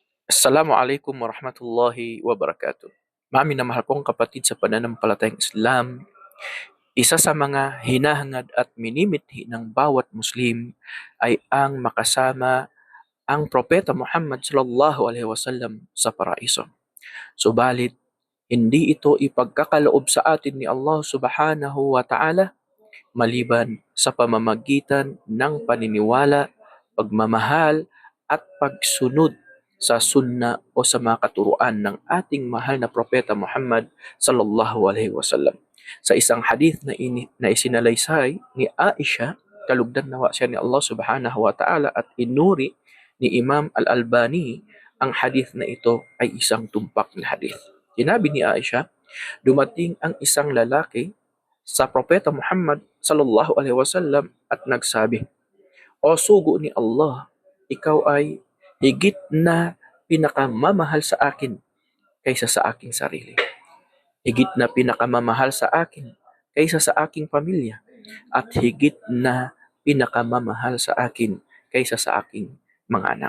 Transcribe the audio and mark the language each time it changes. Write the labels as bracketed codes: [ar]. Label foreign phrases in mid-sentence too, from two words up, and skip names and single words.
[ar] السلام عليكم ورحمة الله وبركاته. [tl] Mami na mahal kong kapatid sa pananampalatayang Islam, isa sa mga hinahangad at minimithi ng bawat Muslim ay ang makasama ang Propeta Muhammad [ar] صلى الله عليه وسلم [tl] sa paraiso. Subalit, hindi ito ipagkakaloob sa atin ni Allah [ar] سبحانه وتعالى [tl] maliban sa pamamagitan ng paniniwala, pagmamahal at pagsunod sa sunna o sa mga katuruan ng ating mahal na propeta Muhammad [ar] صلى الله عليه وسلم. [tl] Sa isang hadith na isinalaysay ni Aisha, kalugdan nawa siya ni Allah [ar] سبحانه وتعالى [tl] at inuri ni Imam Al-Albani, ang hadith na ito ay isang tumpak na hadith. Sinabi ni Aisha, dumating ang isang lalaki sa propeta Muhammad [ar] صلى الله عليه وسلم [tl] at nagsabi, "O sugo ni Allah, ikaw ay higit na pinakamamahal sa akin kaysa sa aking sarili. Higit na pinakamamahal sa akin kaysa sa aking pamilya at higit na pinakamamahal sa akin kaysa sa aking mga anak.